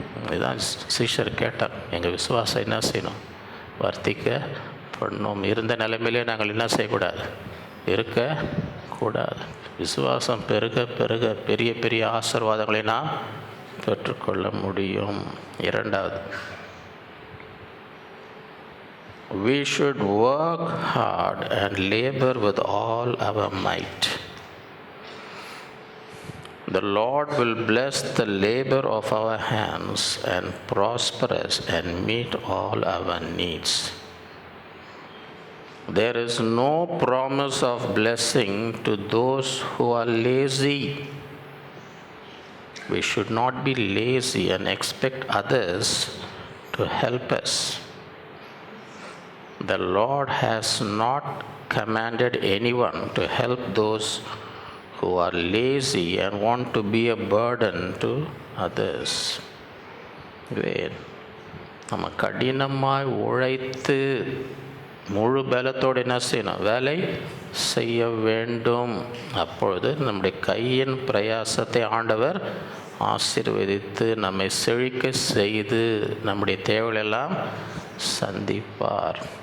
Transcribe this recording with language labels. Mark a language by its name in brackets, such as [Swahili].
[Tamil] இதுதான் சீஷர் கேட்டார். எங்கள் விசுவாசம் என்ன செய்யணும்? வர்த்திக்க பண்ணணும். இருந்த நிலைமையிலே நாங்கள் என்ன செய்யக்கூடாது? இருக்கக்கூடாது. விசுவாசம் பெருக பெருக பெரிய பெரிய ஆசீர்வாதங்களை நாம் பெற்றுக்கொள்ள முடியும். இரண்டாவது, [English] we should work hard and labor with all our might. The Lord will bless the labor of our hands and prosper us and meet all our needs. There is no promise of blessing to those who are lazy. We should not be lazy and expect others to help us. The Lord has not commanded anyone to help those who are lazy and want to be a burden to others. [Tamil] நம்ம கடினமாய் உழைத்து முழு பலத்தோடு என்ன செய்யணும்? வேலை செய்ய வேண்டும். அப்பொழுது நம்முடைய கையின் பிரயாசத்தை ஆண்டவர் ஆசீர்வதித்து நம்மை செழிக்க செய்து நம்முடைய தேவைகளெல்லாம் சந்திப்பார்.